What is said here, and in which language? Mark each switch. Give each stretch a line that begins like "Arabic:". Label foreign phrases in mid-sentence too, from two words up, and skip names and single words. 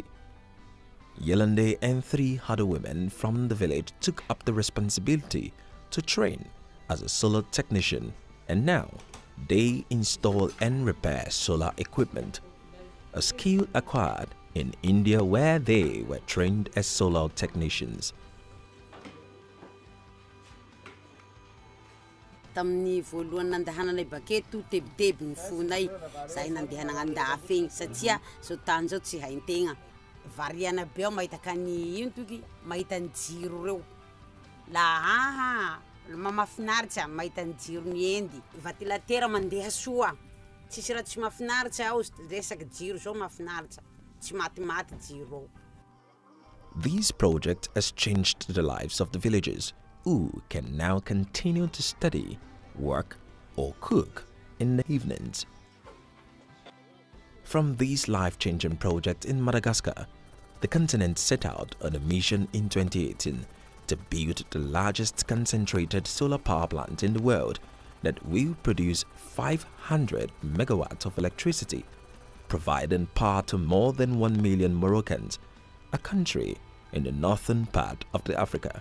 English: Yolande and 3 other women from the village took up the responsibility to train as a solar technician, and now they install and repair solar equipment, a skill acquired in India where they were trained as solar technicians.
Malagasy: Tamin'ny voalohany nandehananay baketo tebiteby ny fonay zay nandehanagna andafy igny satria zao tany zao tsy haintegna variana be ao mahita kany ino toky mahita ny jiro reo la mahafinaritra mahita ny jiro ny endy ventilatera mandeha soa tsisy raha tsy mahafinaritra ao resaky jiro zao mahafinaritra tsy maty jiro.
English: This project has changed the lives of the villagers, who can now continue to study, work, or cook in the evenings. From this life-changing project in Madagascar, the continent set out on a mission in 2018 to build the largest concentrated solar power plant in the world that will produce 500 megawatts of electricity, providing power to more than 1 million Moroccans, a country in the northern part of Africa.